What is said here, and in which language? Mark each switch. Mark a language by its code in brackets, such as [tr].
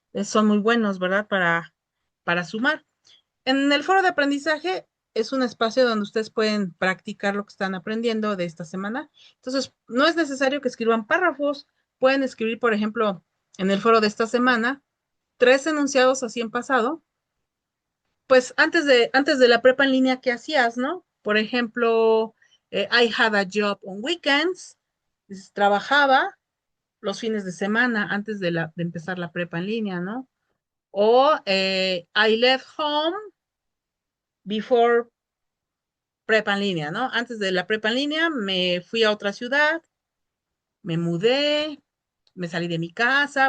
[es] Son muy buenos, ¿verdad? Para sumar. En el foro de aprendizaje es un espacio donde ustedes pueden practicar lo que están aprendiendo de esta semana. Entonces, no es necesario que escriban párrafos. Pueden escribir, por ejemplo, en el foro de esta semana, 3 enunciados así en pasado. Pues antes de la prepa en línea, ¿qué hacías, no? Por ejemplo, [en] I had a job on weekends. [es] Trabajaba los fines de semana antes de empezar la prepa en línea, ¿no? [en] O I left home before prepa en línea, ¿no? [es] Antes de la prepa en línea me fui a otra ciudad, me mudé, me salí de mi casa.